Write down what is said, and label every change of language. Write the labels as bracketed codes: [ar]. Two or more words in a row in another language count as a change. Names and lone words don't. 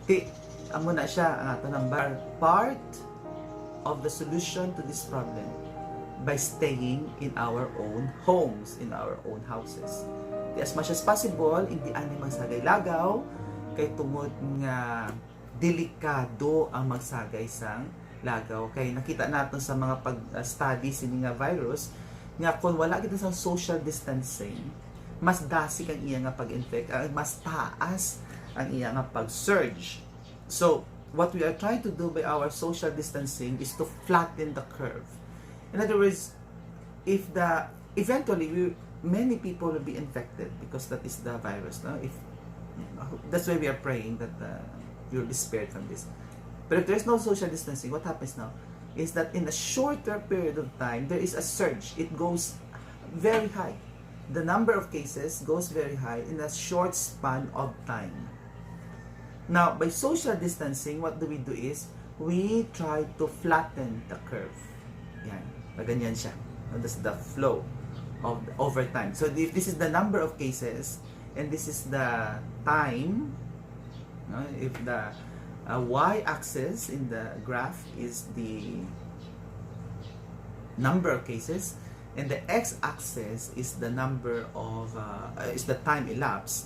[hil] amo na siya ang ato number [en] part of the solution to this problem by staying in our own homes, in our own houses. As much as possible, [hil] hindi ani magsagay lagaw, kay tungod nga delikado ang magsagay sang lagaw. Kay nakita natin sa mga pag-studies ini nga virus, nga kung wala kita sa [en] social distancing, [hil] mas dasig ang iya nga pag-infect, mas taas ang iya nga pag-surge. [en] So, what we are trying to do by our social distancing is to flatten the curve. In other words, if eventually many people will be infected because that is the virus. No? That's why we are praying that you'll be spared from this. But if there's no social distancing, what happens now is that in a shorter period of time, there is a surge. It goes very high. The number of cases goes very high in a short span of time. Now, by social distancing, what do is we try to flatten the curve. [tl] Yan. Ganyan siya. [en] That's the flow of over time. So if this is the number of cases and this is the time, if the y-axis in the graph is the number of cases and the x-axis is the number of is the time elapsed.